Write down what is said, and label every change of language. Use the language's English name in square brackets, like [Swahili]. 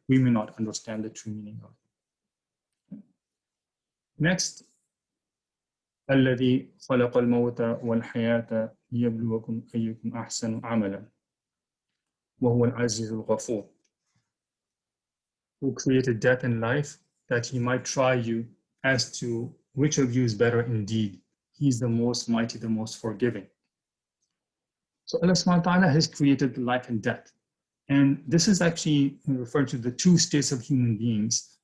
[English] We may not understand the true meaning of it. Next, [Arabic] الذي خلق الموت والحياة ليبلوكم أيكم أحسن عملا وهو العزيز الغفور. [English] Who created death and life that He might try you as to which of you is better indeed. He is the most mighty, the most forgiving. So Allah subhanahu wa ta'ala has created life and death. And this is actually referred to the two states of human beings.